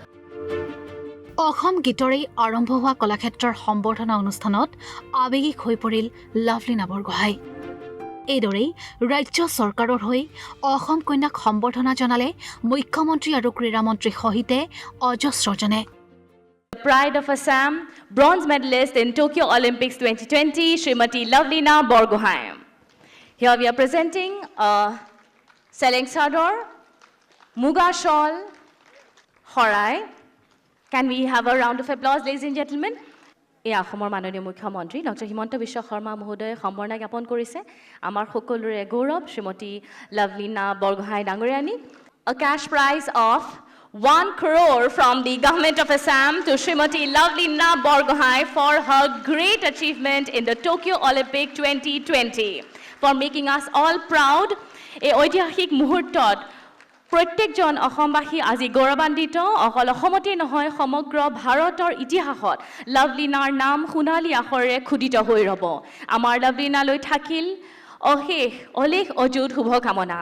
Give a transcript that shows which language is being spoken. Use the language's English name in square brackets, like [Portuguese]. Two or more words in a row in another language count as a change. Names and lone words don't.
[Assamese] অসম গীতৰেই আৰম্ভ হোৱা কলাক্ষেত্ৰৰ সম্বৰ্ধনা অনুষ্ঠানত আৱেগিক হৈ পৰিল লাভলীনা বৰগোহাঁই। এইদৰেই ৰাজ্য চৰকাৰৰ হৈ অসম কন্যাক সম্বৰ্ধনা জনালে মুখ্যমন্ত্ৰী আৰু ক্ৰীড়ামন্ত্ৰীৰ সহিতে অজস্ৰজনে। [English] Pride of Assam, bronze medalist in Tokyo Olympics 2020, Srimati Lavalina Borgohain. Here we are presenting a Seleng Sador, Muga shawl, Horai. Can we have a round of applause, ladies and gentlemen? [Assamese] এই অসমৰ মাননীয় মুখ্যমন্ত্ৰী ডক্টৰ হিমন্ত বিশ্ব শৰ্মা মহোদয়ে সম্বৰ্ধনা জ্ঞাপন কৰিছে আমাৰ সকলোৰে গৌৰৱ শ্ৰীমতী লাভলীনা বৰগোহাঁই ডাঙৰীয়ানী। [English] A cash prize of 1 crore from the Government of Assam to Srimati Lavalina Borgohain for her great achievement in the Tokyo Olympic 2020, for making us all proud. [Assamese] এই ঐতিহাসিক মুহূৰ্তত প্ৰত্যেকজন অসমবাসী আজি গৌৰৱান্বিত। অকল অসমতেই নহয়, সমগ্ৰ ভাৰতৰ ইতিহাসত লাভলীনাৰ নাম সোণালী আখৰেৰে খোদিত হৈ ৰ'ব। আমাৰ লাভলীনালৈ থাকিল অলেখ অযুত শুভকামনা।